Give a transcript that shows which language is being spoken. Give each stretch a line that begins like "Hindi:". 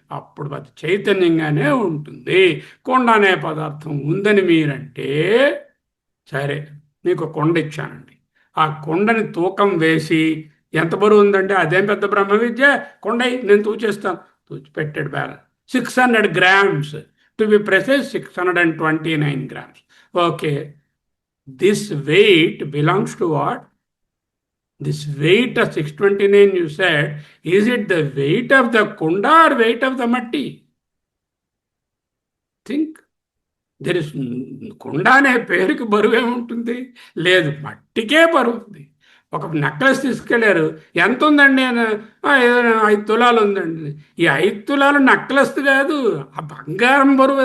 Telugu: అప్పుడు అది చైతన్యంగానే ఉంటుంది. కొండ అనే పదార్థం ఉందని మీరంటే, సరే మీకు కొండ ఇచ్చానండి, ఆ కొండని తూకం వేసి ఎంత బరువు ఉందంటే అదేం పెద్ద బ్రహ్మ విద్య, కొండ నేను తూచేస్తాను. తూచి పెట్టాడు balance 600 grams,
English: To be precise 629 grams. Okay, this weight belongs to what? This weight of 629 you said, is it the weight of the kunda or weight of the matti? Think. There is
Telugu: కుండా అనే పేరుకి బరువు ఏముంటుంది? లేదు, మట్టికే బరువు ఉంది. ఒక necklace తీసుకెళ్ళారు, ఎంత ఉందండి? 5 తులాలు ఉందండి. ఈ 5 తులాలు నెక్లెస్ కాదు, ఆ బంగారం బరువు.